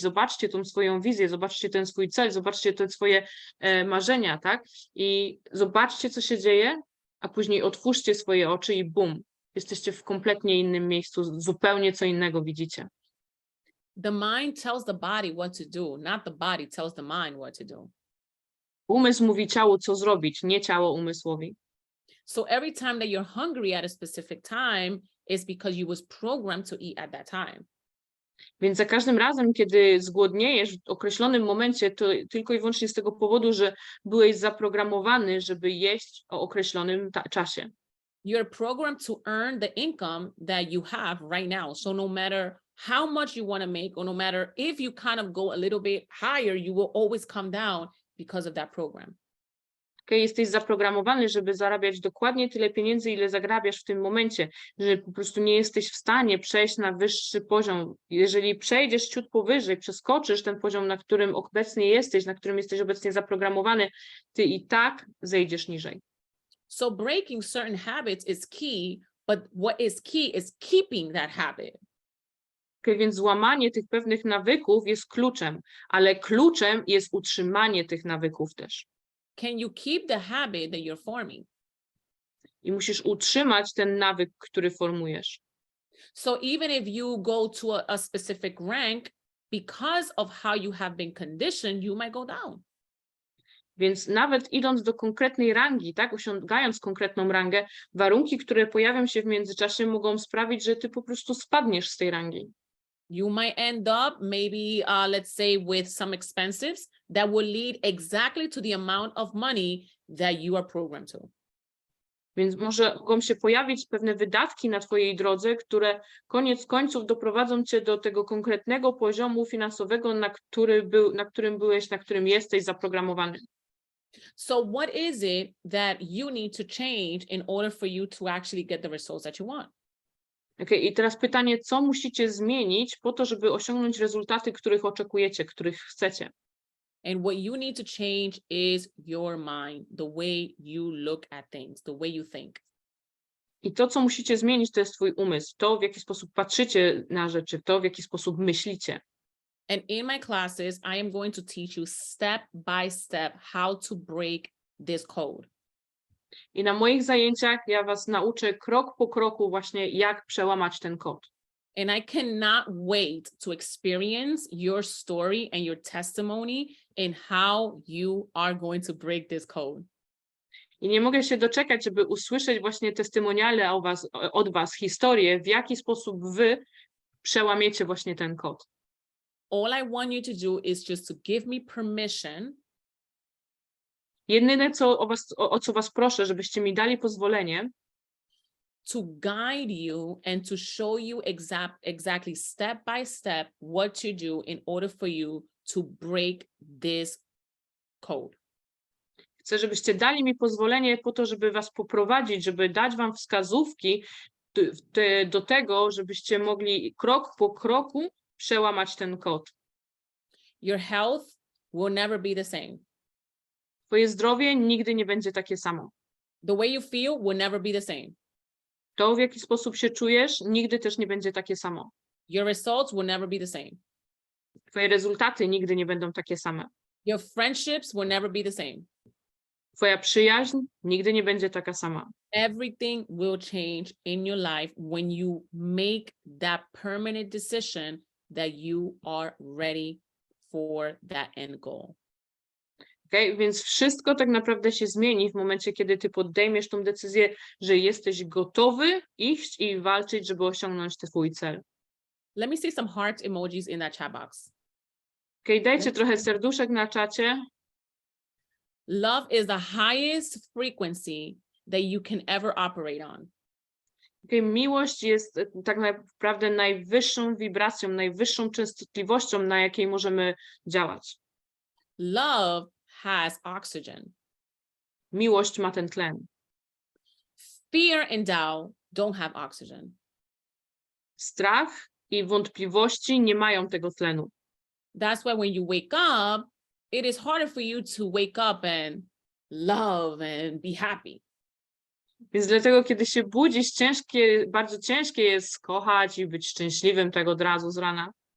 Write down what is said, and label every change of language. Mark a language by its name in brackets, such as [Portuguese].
[Polish] Zobaczcie tą swoją wizję, zobaczcie ten swój cel, zobaczcie te swoje marzenia, tak? I zobaczcie, co się dzieje, a później otwórzcie swoje oczy i bum. Jesteście w kompletnie innym miejscu, zupełnie co innego widzicie. [English] The mind tells the body what to do, not the body tells the mind what to do. [Polish] Umysł mówi ciału, co zrobić, nie ciało umysłowi. [English] So every time that you're hungry at a specific time, it's because you was programmed to eat at that time. [Polish] Więc za każdym razem, kiedy zgłodniejesz w określonym momencie, to tylko i wyłącznie z tego powodu, że byłeś zaprogramowany, żeby jeść o określonym czasie. [English] You're programmed to earn the income that you have right now. So no matter how much you want to make, or no matter if you kind of go a little bit higher, you will always come down because of that program. Okay? [Polish] Jesteś zaprogramowany, żeby zarabiać dokładnie tyle pieniędzy, ile zarabiasz w tym momencie, że po prostu nie jesteś w stanie przejść na wyższy poziom. Jeżeli przejdziesz ciut powyżej, przeskoczysz ten poziom, na którym obecnie jesteś, na którym jesteś obecnie zaprogramowany, ty i tak zejdziesz niżej. [English] So breaking certain habits is key, but what is key is keeping that habit. [Polish] Okay, więc złamanie tych pewnych nawyków jest kluczem, ale kluczem jest utrzymanie tych nawyków też. [English] Can you keep the habit that you're forming? [Polish] I musisz utrzymać ten nawyk, który formujesz. [English] So even if you go to a specific rank, because of how you have been conditioned, you might go down. [Polish] Więc nawet idąc do konkretnej rangi, tak, osiągając konkretną rangę, warunki, które pojawią się w międzyczasie, mogą sprawić, że ty po prostu spadniesz z tej rangi. [English] You might end up maybe, let's say, with some expenses that will lead exactly to the amount of money that you are programmed to. [Polish] Więc mogą się pojawić pewne wydatki na twojej drodze, które koniec końców doprowadzą cię do tego konkretnego poziomu finansowego, na którym jesteś zaprogramowany. [English] So what is it that you need to change in order for you to actually get the results that you want? [Polish] Okay, i teraz pytanie, co musicie zmienić po to, żeby osiągnąć rezultaty, których oczekujecie, których chcecie? [English] And what you need to change is your mind, the way you look at things, the way you think. [Polish] I to, co musicie zmienić, to jest twój umysł, to, w jaki sposób patrzycie na rzeczy, to, w jaki sposób myślicie. [English] And in my classes, I am going to teach you step by step how to break this code. [Polish] I na moich zajęciach ja was nauczę krok po kroku właśnie, jak przełamać ten kod. [English] And I cannot wait to experience your story and your testimony in how you are going to break this code. [Polish] I nie mogę się doczekać, żeby usłyszeć właśnie testymoniale od was, historię, w jaki sposób wy przełamiecie właśnie ten kod. [English] All I want you to do is just to give me permission [Polish] Jedyne, o co was proszę, żebyście mi dali pozwolenie, [English] to guide you and to show you exactly step by step what to do in order for you to break this code. [Polish] Chcę, żebyście dali mi pozwolenie po to, żeby was poprowadzić, żeby dać wam wskazówki do tego, żebyście mogli krok po kroku przełamać ten kod. [English] Your health will never be the same. [Polish] Twoje zdrowie nigdy nie będzie takie samo. [English] The way you feel will never be the same. [Polish] To, w jaki sposób się czujesz, nigdy też nie będzie takie samo. [English] Your results will never be the same. [Polish] Twoje rezultaty nigdy nie będą takie same. [English] Your friendships will never be the same. [Polish] Twoja przyjaźń nigdy nie będzie taka sama. [English] Everything will change in your life when you make that permanent decision that you are ready for that end goal. Okay? [Polish] Więc wszystko tak naprawdę się zmieni w momencie, kiedy ty podejmiesz tą decyzję, że jesteś gotowy iść i walczyć, żeby osiągnąć ten twój cel. [English] Let me see some heart emojis in that chat box. Okay? [Polish] Dajcie trochę serduszek na czacie. [English] Love is the highest frequency that you can ever operate on. Okay? [Polish] Miłość jest tak naprawdę najwyższą wibracją, najwyższą częstotliwością, na jakiej możemy działać. [English] Love has oxygen. [Polish] Miłość ma ten tlen. [English] Fear and doubt don't have oxygen. [Polish] Strach i wątpliwości nie mają tego tlenu. [English] That's why when you wake up, it is harder for you to wake up and love and be happy. [Polish] Więc dlatego, kiedy się budzisz, bardzo ciężkie jest kochać i być szczęśliwym tak od razu z rana.